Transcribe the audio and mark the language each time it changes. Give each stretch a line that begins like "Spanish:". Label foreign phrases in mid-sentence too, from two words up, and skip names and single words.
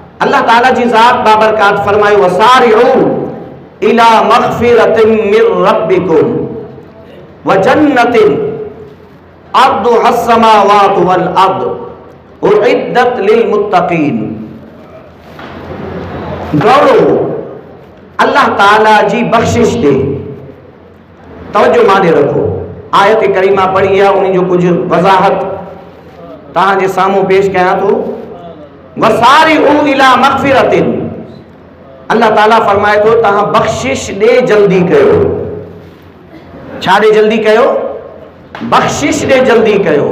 Sindhi: अल्लाह ताला जी ज़ात बाबरकात फरमायो
Arabic: وسارعوا إلى مغفرة من ربكم وجنة عرضها السماوات والأرض أعدت للمتقين.
Sindhi: दौड़ो अल्लाह ताला जी बख्शिश दे। तवज्जो माने रखो, आयत करीमा पढ़ी है, उन जो कुछ वज़ाहत तव्हांजे साम्हूं पेश कयां थो।
Arabic: وسارعوا إلى مغفرة,
Sindhi: अल्लाह ताला फरमाए थो तव्हां बख्शिश ॾे जल्दी कयो। छा ॾे जल्दी कयो? बख्शिश ॾे जल्दी कयो।